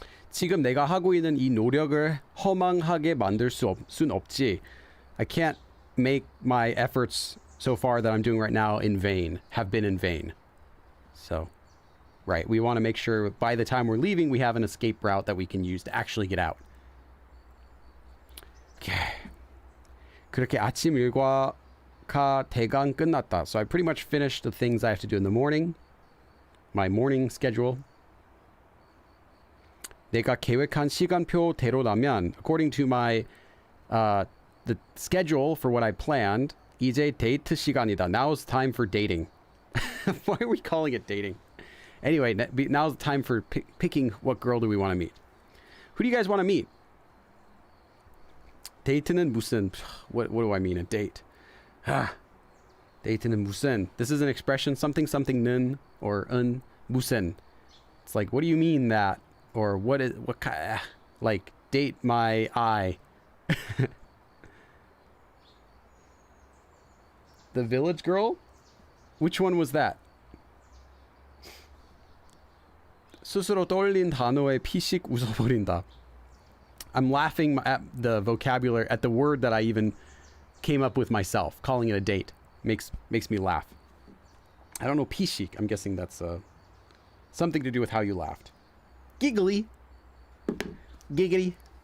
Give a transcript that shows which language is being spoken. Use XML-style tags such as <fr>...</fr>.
<ko>지금 내가 하고 있는 이 노력을 허망하게 만들 순 없지.</ko> <en>I can't make my efforts so far that I'm doing right now have been in vain. So... right, we want to make sure by the time we're leaving, we have an escape route that we can use to actually get out. Okay.</en> <ko>그렇게 아침 일과가 대강 끝났다.</ko> <en>So I pretty much finished the things I have to do in the morning. My morning schedule.</en> <ko>내가 계획한 시간표대로라면,</ko> <en>according to my the schedule for what I planned,</en> <ko>이제 데이트 시간이다.</ko> <en>Now it's time for dating. Why are we calling it dating? Anyway, now's the time for picking what girl do we want to meet. Who do you guys want to meet?</en> <ko>데이트는 무슨,</ko> <en>what do I mean, a date?</en> <ko>데이트는 무슨.</ko> <en>This is an expression, something something는 or un 무슨. It's like, what do you mean that? Or what kind, like, date my eye. The village girl? Which one was that?</en> <ko>스스로 떠올린 단어에 피식 웃어버린다.</ko> <en>I'm laughing at the vocabulary, at the word that I even came up with myself. Calling it a date makes me laugh. I don't know, 피식. I'm guessing that's something to do with how you laughed. Giggly. Giggity.</en>